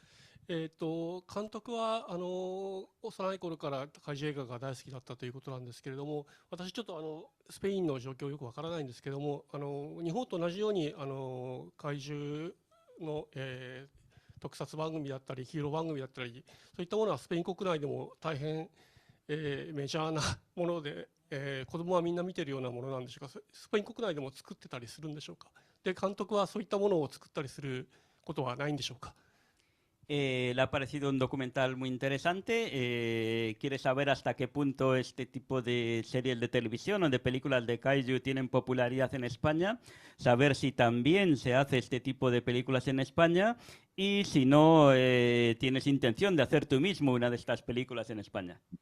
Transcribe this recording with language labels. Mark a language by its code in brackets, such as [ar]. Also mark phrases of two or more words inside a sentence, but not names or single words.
[ja] 監督は幼い頃から怪獣映画が大好きだったということなんですけれども、私ちょっとスペインの状況よくわからないんですけども、日本と同じように怪獣の、特撮番組だったりヒーロー番組だったり、そういったものはスペイン国内でも大変、メジャーなもので、子供はみんな見てるようなものなんでしょうか。スペイン国内でも作ってたりするんでしょうか。で、監督はそういったものを作ったりすることはないんでしょうか。 [es] Le ha parecido un documental muy interesante. Quiere saber hasta qué punto este tipo de series de televisión o de películas de kaiju tienen popularidad en España. Saber si también se hace este tipo de películas en España y si no tienes intención de hacer tú mismo una de estas películas en España.